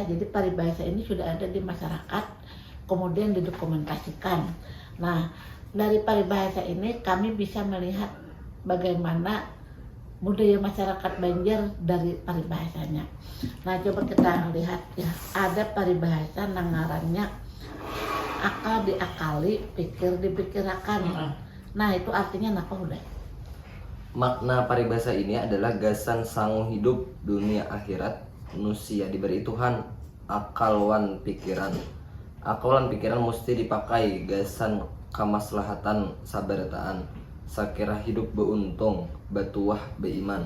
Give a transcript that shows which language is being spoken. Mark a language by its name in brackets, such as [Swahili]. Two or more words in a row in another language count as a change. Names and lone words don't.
[Indonesian] Jadi paribahasa ini sudah ada di masyarakat, kemudian didokumentasikan. Nah, dari paribahasa ini kami bisa melihat bagaimana budaya masyarakat Banjar dari paribahasanya. Nah, coba kita lihat ya, ada paribahasa nangarannya akal diakali, pikir dipikirakan. Nah itu artinya apa udah? [Banjar] Makna paribasa ini adalah gasan sangu hidup dunia akhirat manusia diberi Tuhan akalwan pikiran. Akalan pikiran mesti dipakai gasan kamaslahatan sabarataan sakira hidup beuntung batuah beiman.